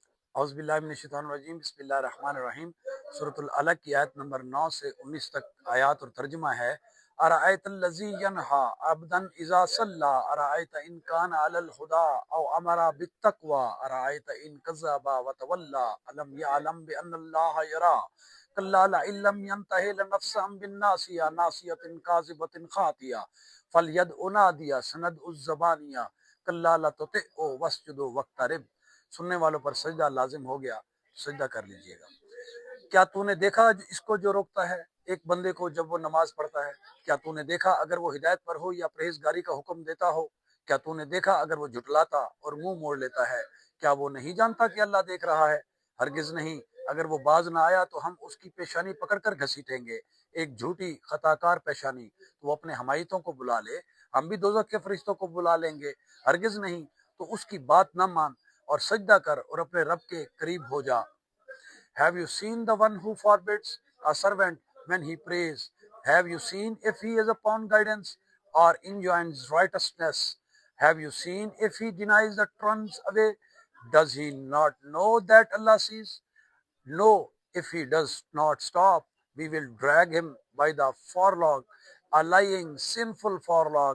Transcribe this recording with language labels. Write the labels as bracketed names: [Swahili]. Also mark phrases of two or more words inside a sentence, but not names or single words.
[Arabic] اعوذ باللہ من الشیطان الرجیم، بسم اللہ الرحمن الرحیم۔ [Urdu] سورۃ العلق کی آیت نمبر 9 سے 19 تک آیات اور ترجمہ ہے۔ [Arabic] ارأیت الذی ینہی عبدا اذا صلی ارأیت ان کان علی الہدی او امر بالتقوی ارأیت ان کذب وتولی الم یعلم بان اللہ یری کلا لئن لم ینتہ لنفسا بالناصیہ ناصیۃ کاذبۃ خاطیہ فلیدع نادیہ سندع الزبانیہ کلا لتطعہ واسجد واقترب۔ [Urdu] سننے والوں پر سجدہ لازم ہو گیا، سجدہ کر لیجئے گا۔ کیا تو نے دیکھا اس کو جو روکتا ہے ایک بندے کو جب وہ نماز پڑھتا ہے؟ کیا تو نے دیکھا اگر وہ ہدایت پر ہو یا پرہیزگاری کا حکم دیتا ہو؟ کیا تو نے دیکھا اگر وہ جھٹلاتا اور منہ موڑ لیتا ہے؟ کیا وہ نہیں جانتا کہ اللہ دیکھ رہا ہے؟ ہرگز نہیں، اگر وہ باز نہ آیا تو ہم اس کی پیشانی پکڑ کر گھسیٹیں گے، ایک جھوٹی خطا کار پیشانی۔ تو وہ اپنے حمایتوں کو بلا لے، ہم بھی دوزخ کے فرشتوں کو بلا لیں گے۔ ہرگز نہیں، تو اس کی بات نہ مان اور سجدہ کر اور اپنے رب کے قریب ہو جا۔ [English] Have you seen the one who forbids a servant when he prays? Have you seen if he is upon guidance or enjoins righteousness? Have you seen if he denies the turns away? Does he not know that Allah sees? No, if he does not stop, we will drag him by the forelock, a lying, sinful forelock.